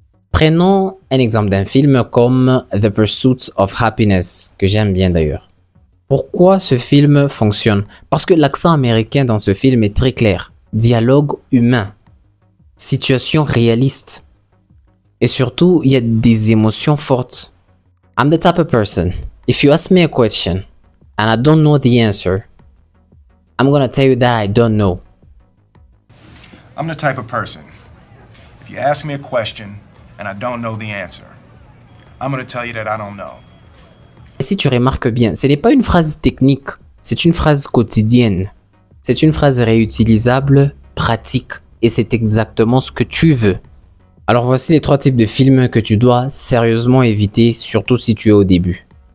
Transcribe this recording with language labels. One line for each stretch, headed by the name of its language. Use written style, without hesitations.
French: Prenons un exemple d'un film comme The Pursuit of Happiness, que j'aime bien d'ailleurs. Pourquoi ce film fonctionne? Parce que l'accent américain dans ce film est très clair. Dialogue humain. Situation réaliste. Et surtout, il y a des émotions fortes.
English: I'm the type of person, if you ask me a question and I don't know the answer, I'm gonna tell you that I don't know. I'm the type of person, if you ask me a question and I don't know the answer, I'm gonna tell you that I don't know.
French: Et si tu remarques bien, ce n'est pas une phrase technique, c'est une phrase quotidienne. C'est une phrase réutilisable, pratique, et c'est exactement ce que tu veux. Alors voici les 3 types de films que tu dois sérieusement éviter, surtout si tu es au début.